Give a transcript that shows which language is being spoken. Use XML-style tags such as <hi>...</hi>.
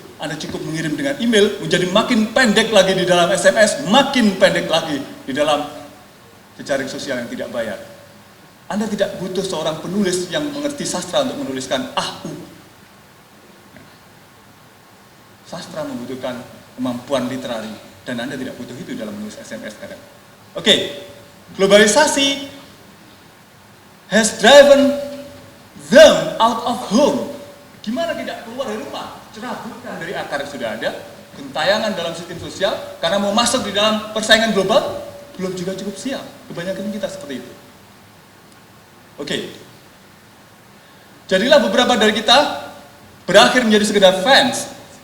<id>Anda cukup mengirim dengan email, menjadi makin pendek lagi di dalam SMS, makin pendek lagi di dalam jejaring sosial yang tidak bayar. Anda tidak butuh seorang penulis yang mengerti sastra untuk menuliskan ahu. Sastra membutuhkan kemampuan literari, dan Anda tidak butuh itu dalam menulis SMS kadang.</id> <en>Oke, globalisasi has driven them out of home.</en> <id>Gimana tidak keluar dari rumah? Cerabutkan dari akar yang sudah ada, gentayangan dalam sistem sosial, karena mau masuk di dalam persaingan global, belum juga cukup siap. Kebanyakan kita seperti itu. Oke. Jadilah beberapa dari kita berakhir menjadi sekedar fans.</id>